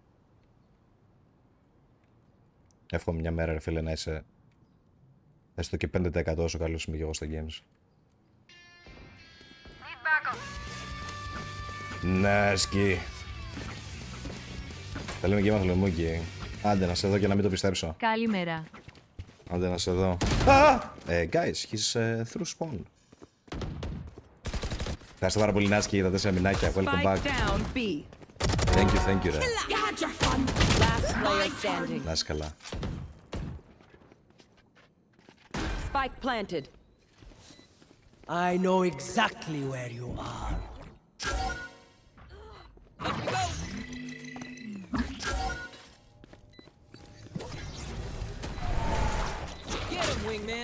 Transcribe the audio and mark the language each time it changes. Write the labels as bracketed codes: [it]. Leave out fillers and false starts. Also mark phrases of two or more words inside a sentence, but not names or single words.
[el] Εύχομαι μια μέρα, ρε φίλε, να είσαι έστω και 5% όσο καλός είμαι και εγώ στα games. Ναι, σκι. Θα λέμε και μαθλωμούκι. Άντε να σε δω και να μην το πιστέψω. Καλημέρα. Άντε να σε δω. [en] Guys, he's through spawn. [el] Ευχαριστώ πάρα πολύ, Νάσκι, για τα 4 μηνάκια. [en] Welcome back. Spike down B. Thank you, ρε. Last player standing. [el] Να είσαι καλά. [en] Spike planted. I know exactly where you are. Get him, wingman!